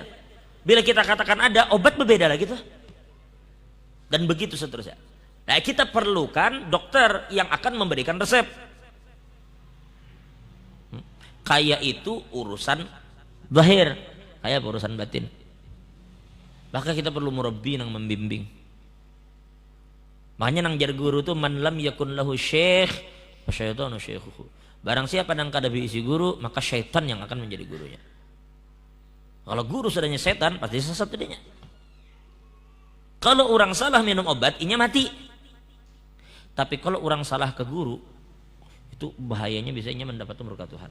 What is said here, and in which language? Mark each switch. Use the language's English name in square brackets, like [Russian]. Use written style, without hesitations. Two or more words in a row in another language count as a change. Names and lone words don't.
[Indonesian] Bila kita katakan ada, obat berbeda lagi tuh. Dan begitu seterusnya. Nah, kita perlukan dokter yang akan memberikan resep. Kayak itu urusan zahir, kayak urusan batin. Maka kita perlu murabbi yang membimbing. [Banjar] Makanya nang jar guru tuh [Arabic] man lam yakun lahu syekh fa syaitanu syaikhuhu. [Banjar] Barang siapa yang kada diisi guru, maka syaitan yang akan menjadi gurunya. [Indonesian] Kalau guru sudahnya setan, pasti sesat dia. [Banjar] Kalau orang salah minum obat, inya mati. [Indonesian] Tapi kalau orang salah ke guru, itu bahayanya biasanya mendapat murka Tuhan.